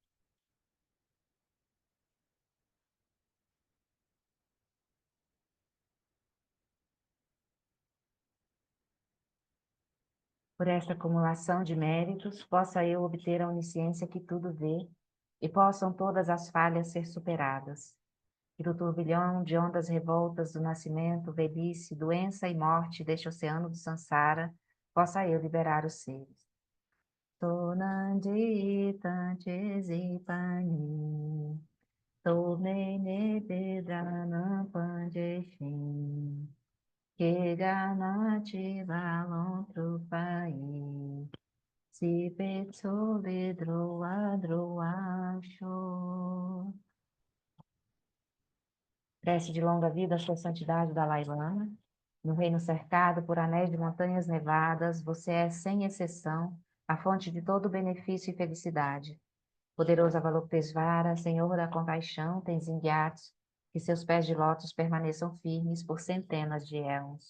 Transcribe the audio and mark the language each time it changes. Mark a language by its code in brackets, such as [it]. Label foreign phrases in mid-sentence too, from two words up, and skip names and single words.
[pt] Por esta acumulação de méritos, possa eu obter a onisciência que tudo vê e possam todas as falhas ser superadas. Que do turbilhão de ondas revoltas do nascimento, velhice, doença e morte deste oceano do Sansara, possa eu liberar os seres. Tonandi tanti pani, tomene bedana panjeshin, keganati valontropai, si petso vedro adroacho. Prece de longa vida à sua santidade Dalai Lama. No reino cercado por anéis de montanhas nevadas, você é, sem exceção, a fonte de todo benefício e felicidade. Poderoso Avalokitesvara, Senhor da compaixão, tens enviado que seus pés de lótus permaneçam firmes por centenas de éons.